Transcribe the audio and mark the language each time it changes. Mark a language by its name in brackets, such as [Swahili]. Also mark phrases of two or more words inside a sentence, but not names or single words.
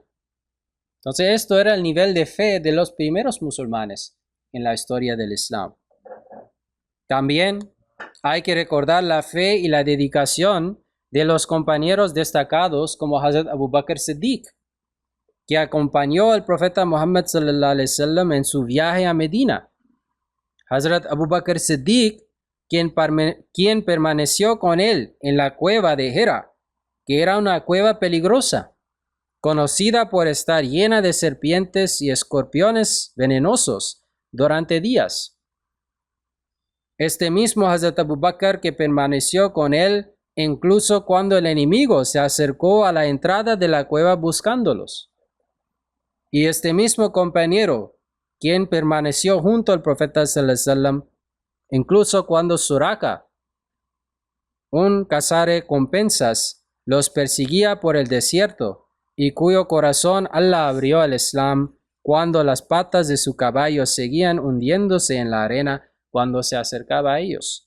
[Spanish] Entonces, esto era el nivel de fe de los primeros musulmanes en la historia del Islam. También hay que recordar la fe y la dedicación de los compañeros destacados como Hazrat Abu Bakr Siddiq, que acompañó al profeta Muhammad [Arabic] صلى الله عليه وسلم [Spanish] en su viaje a Medina. Hazrat Abu Bakr Siddiq, quien permaneció con él en la cueva de Hira, que era una cueva peligrosa, conocida por estar llena de serpientes y escorpiones venenosos durante días. Este mismo Hazrat Abu Bakr que permaneció con él incluso cuando el enemigo se acercó a la entrada de la cueva buscándolos. Y este mismo compañero, quien permaneció junto al profeta [Arabic] صلى الله عليه وسلم, [Spanish] incluso cuando Suraka, un cazarrecompensas, los perseguía por el desierto, y cuyo corazón Allah abrió al Islam cuando las patas de su caballo seguían hundiéndose en la arena cuando se acercaba a ellos.